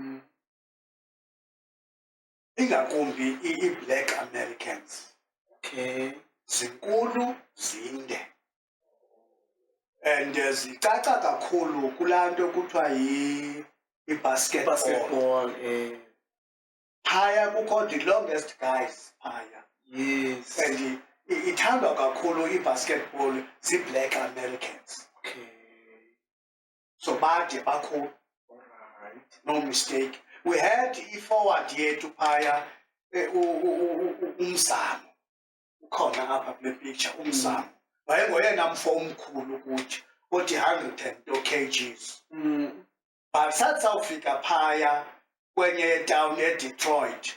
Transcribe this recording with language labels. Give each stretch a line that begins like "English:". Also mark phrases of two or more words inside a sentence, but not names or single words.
Xhosa: Ingakumbi i-
English: black Americans. Okay.
Xhosa: Zinkulu zinde. And zicaca kakhulu kulaa nto kuthiwa i-basketball. Phaya kukho
English: the longest guys phaya. Yes.
Xhosa: And ithandwa kakhulu i-basketball zii-
English: black Americans. Okay.
Xhosa: So bade bakhulu.
English: Alright. No mistake. We had
Xhosa: i-forward yethu phaya
English: uMzamo.
Xhosa: Ukhona apha kule picture uMzamo. Wayengoyena mfo omkhulu kuthi othi 102 kgs.
English: But
Xhosa: sawufika phaya kwenye
English: town eDetroit.